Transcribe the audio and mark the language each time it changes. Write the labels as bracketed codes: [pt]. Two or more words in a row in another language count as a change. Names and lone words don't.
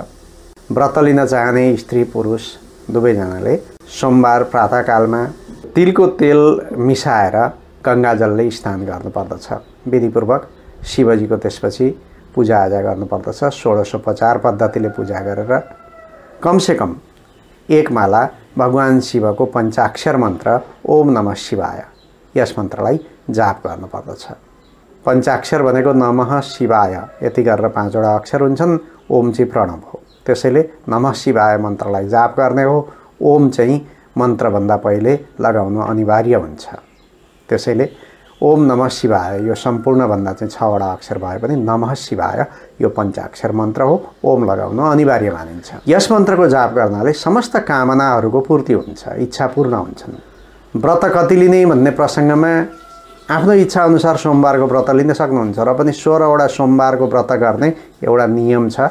[ne] व्रत लिन चाहने स्त्री पुरुष दुवैजनाले सोमबार प्रातःकालमा तिलको तेल मिसाएर गङ्गाजलले स्नान गर्नुपर्दछ। विधिपूर्वक शिवजीको त्यसपछि पूजाआजा गर्नुपर्दछ। षोडशोपचार पद्धतिले पूजा गरेर कमसेकम एक माला भगवान शिवको पञ्चाक्षर मन्त्र [sa] ओम नमः शिवाय [ne] यस मन्त्रलाई जाप गर्नुपर्दछ। पञ्चाक्षर भनेको [sa] नमः शिवाय [ne] यति गरेर 5 वटा अक्षर हुन्छन्। ओम चाहिँ प्रणव हो, त्यसैले [sa] नमः शिवाय [ne] मन्त्रलाई जाप गर्ने हो। ओम चाहिँ मन्त्रभन्दा पहिले लगाउनु अनिवार्य हुन्छ। त्यसैले [sa] ओम नमः शिवाय [ne] यो सम्पूर्णभन्दा चाहिँ 6 वटा अक्षर भए पनि [sa] नमः शिवाय [ne] यो पञ्चाक्षर मन्त्र हो। ओम लगाउनु अनिवार्य मानिन्छ। यस मन्त्रको जाप गर्नाले समस्त कामनाहरूको पूर्ति हुन्छ, इच्छा पूर्ण हुन्छन्। व्रत कति लिने भन्ने प्रसङ्गमा आफ्नो इच्छा अनुसार सोमबारको व्रत लिन सक्नुहुन्छ र पनि 16 वटा सोमबारको व्रत गर्ने एउटा नियम छ।